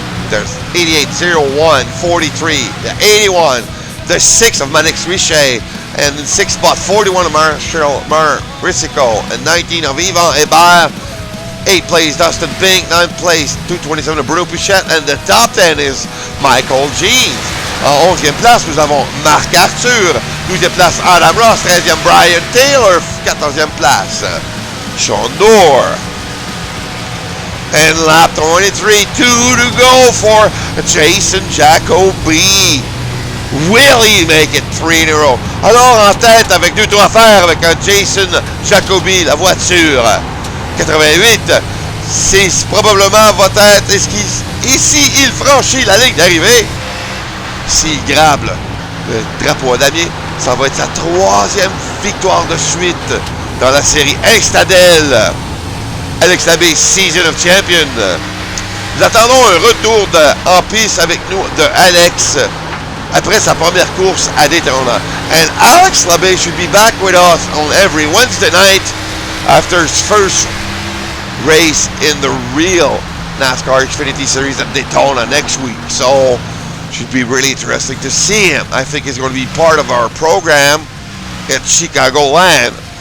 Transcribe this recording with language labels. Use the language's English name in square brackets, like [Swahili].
[English] There's 88, 01, 43, the 81, the 6 of Manix Richet, and in 6th spot 41 of Marshall Marisico, and 19 of Yvan Hébert. 8th place Dustin Pink, 9th place 227 of Bruno Pichette, and the top 10 is Michael Jeans. [French] En 11e place, nous avons Marc Arthur. 12e place Adam Ross. 13e Brian Taylor. 14e place Sean Dorr. [English] And lap 23, 2 to go for Jason Jacoby. Will he make it 3 in a row? [French] Alors en tête avec 2 tours à faire avec Jason Jacoby, la voiture 88. C'est probablement va être, ici il franchit la ligne d'arrivée, s'il grabe le drapeau à damier, ça va être sa 3e victoire de suite dans la série Istadel. Alex Labbe, Season of Champion. Nous attendons un retour en piste avec nous de Alex après sa première course à Daytona. [English] And Alex Labbe should be back with us on every Wednesday night after his first race in the real NASCAR Xfinity Series at Daytona next week. So should be really interesting to see him. I think he's going to be part of our program at Chicagoland.